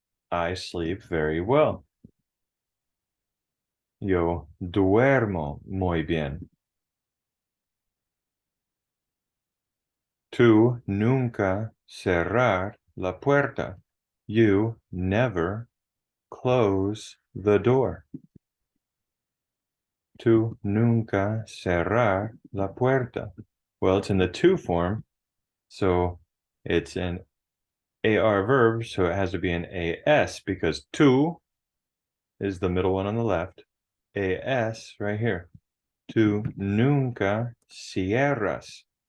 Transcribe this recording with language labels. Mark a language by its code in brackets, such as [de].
[en] I sleep very well. [es] Yo duermo muy bien. Tú nunca cerrar la puerta. [en] You never close the door. [es] Tú nunca cerrar la puerta. [en] Well, it's in the to form, so it's an AR verb, so it has to be an AS because tú is the middle one on the left. AS right here. [es] Tú nunca cierras.